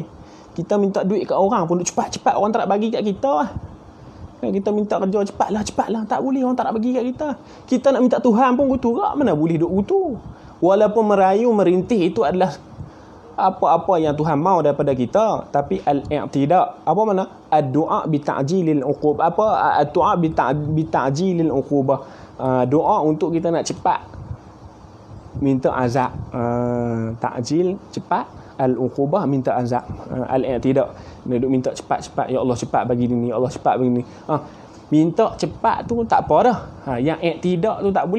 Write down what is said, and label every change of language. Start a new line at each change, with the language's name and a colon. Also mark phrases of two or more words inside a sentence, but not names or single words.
Malay: Kita minta duit kat orang pun duk cepat. Orang tak nak bagi kat kita lah. Kita minta kerja cepatlah. Tak boleh, orang tak nak bagi kat kita. Kita nak minta Tuhan pun gutu gak. Mana boleh duk gutu. Walaupun merayu merintih itu adalah apa-apa yang Tuhan mahu daripada kita, tapi al-i'tida apa makna?
Arabic: الدعاء بتعجيل العقوبة. الدعاء بتعجيل العقوبة.
Malay: Doa untuk kita nak cepat minta azab. Ta'jil cepat, al-uqubah minta azab. Al-i'tida dia duk minta cepat,
Arabic: يا الله
Malay: cepat bagi ni,
Arabic: يا الله
Malay: cepat bagi ni. Minta cepat tu tak apa dah. Yang i'tida tu tak boleh.